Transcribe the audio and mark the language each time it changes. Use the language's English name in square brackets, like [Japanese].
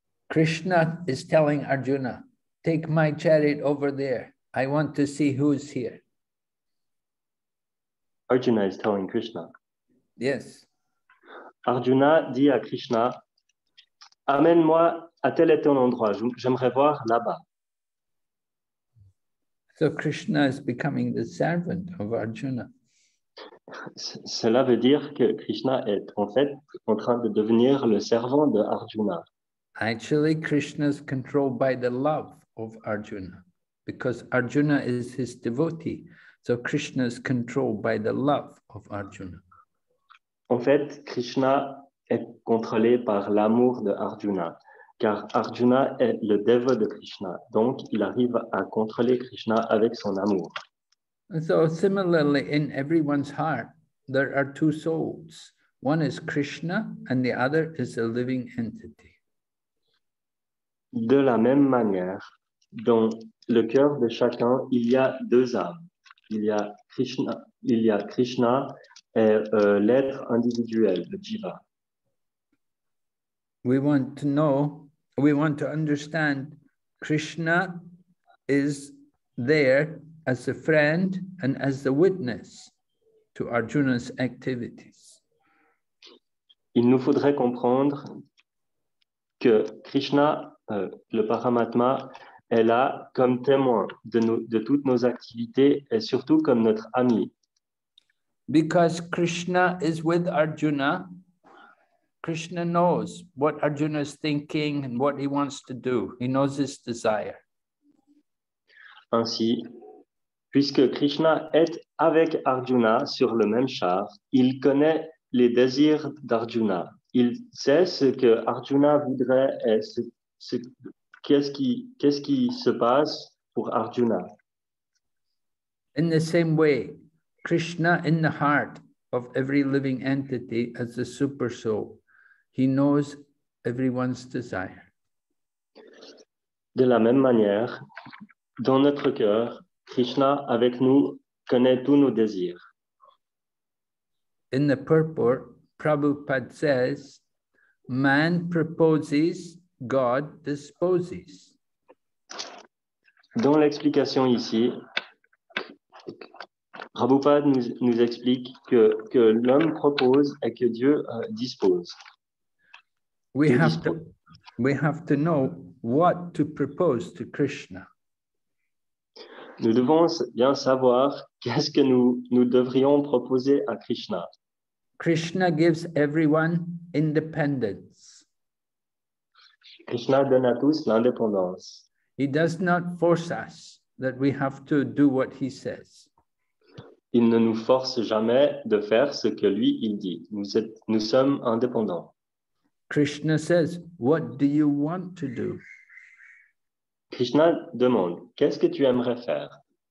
[English] Krishna is telling Arjuna, take my chariot over there. I want to see who's here. Arjuna is telling Krishna. Yes. [French] Arjuna dit à Krishna, amène-moi à tel et tel endroit, j'aimerais voir là-bas. [English] So Krishna is becoming the servant of Arjuna. [French] Cela veut dire que Krishna est en fait en train de devenir le servant de Arjuna. [English] Actually, Krishna is controlled by the love of Arjuna because Arjuna is his devotee. So Krishna is controlled by the love of Arjuna. [French] En fait, Krishna est contrôlé par l'amour de Arjuna, car Arjuna est le dévot de Krishna. Donc, il arrive à contrôler Krishna avec son amour. [English] And so similarly, in everyone's heart, there are two souls. One is Krishna and the other is a living entity. [French] De la même manière, dans le cœur de chacun, il y a deux âmes. Il y a Krishna et l'être individuel, le Jiva. [English] We want to understand Krishna is there as a friend and as the witness to Arjuna's activities. [French] Il nous faudrait comprendre que Krishna, le Paramatma, est là comme témoin de toutes nos activités et surtout comme notre ami. [English] Because Krishna is with Arjuna, Krishna knows what Arjuna is thinking and what he wants to do. He knows his desire. [French] Ainsi, puisque Krishna est avec Arjuna sur le même char, il connaît les désirs d'Arjuna. Il sait ce que Arjuna voudrait et qu'est-ce qui se passe pour Arjuna. [English] In the same way, Krishna in the heart of every living entity as the super soul, he knows everyone's desire. [French] De la même manière, dans notre cœur, Krishna avec nous connaît tous nos désirs. [English] In the purport, Prabhupada says, man proposes, God disposes. [French] Dans l'explication ici, Prabhupada nous explique que l'homme propose et que Dieu dispose. [English] We have to know what to propose to Krishna. [French] Nous devons bien savoir qu'est-ce que nous devrions proposer à Krishna. [English] Krishna gives everyone independence. [French] Krishna donne à tous l'indépendance. [English] He does not force us that we have to do what he says. [French] Il ne nous force jamais de faire ce que lui, il dit. Nous sommes indépendants. [English] Krishna says, what do you want to do? [French] Krishna demande, qu'est-ce que tu aimerais faire?